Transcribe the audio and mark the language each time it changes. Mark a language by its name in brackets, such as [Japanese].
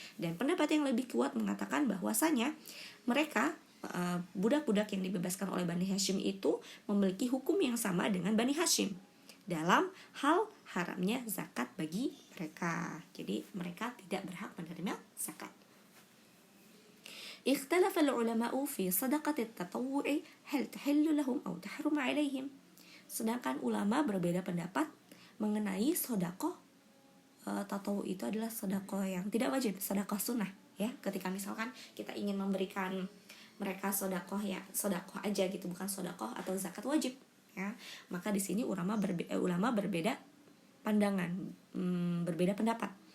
[Indonesian] Dan pendapat yang lebih kuat mengatakan bahwasanya mereka budak-budak yang dibebaskan oleh Bani Hashim itu memiliki hukum yang sama dengan Bani Hashim dalam hal haramnya zakat bagi mereka. Jadi mereka tidak berhak menerima zakat. [Arabic] اختلف العلماء في صدقة التطوع هل تحل لهم أو تحرم عليهم. [Indonesian] Sedangkan ulama berbeda pendapat mengenai sedekah tatawu, itu adalah sedekah yang tidak wajib, sedekah sunnah ya. Ketika misalkan kita ingin memberikan mereka sedekah aja gitu, bukan sedekah atau zakat wajib ya, maka di sini ulama berbeda pandangan, berbeda pendapat.